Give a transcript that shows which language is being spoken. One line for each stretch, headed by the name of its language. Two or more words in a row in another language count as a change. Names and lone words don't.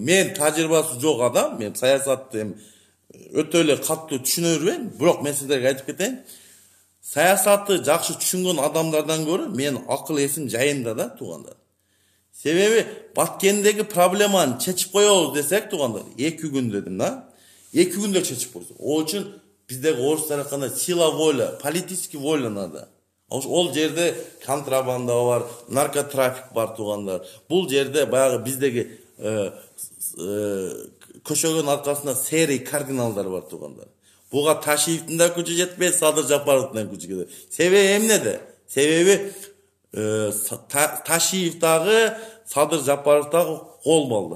Kyrgyz: Мен тажрыйбасы жок адам, мен саясатты өтө эле катуу түшүнө бербейм, бирок мен сиздерге айтып кетейин. Саясатты жакшы түшүнгөн адамдардан көрө мен акыл эсим жайында да туугандар. Себеби Баткендеги проблеманы чечип коебуз десек туугандар, 2 күн дедим да. 2 күндө чечип койсок. Ол үчүн биздеги орустар айткандай
Russian: сила воля, политический воля надо.
Kyrgyz: Ол жерде контрабанда бар, наркотрафик бар туугандар. Бул жерде баягы биздеги көшөгөн аркасында серый кардиналдар бар туугандар. Буга Ташиевдин да күчү жетпейт, Садыр Жапаровдун да күчү жетпейт. Себеби эмнеде? Себеби Ташиев дагы, Садыр Жапаров дагы кол балдар.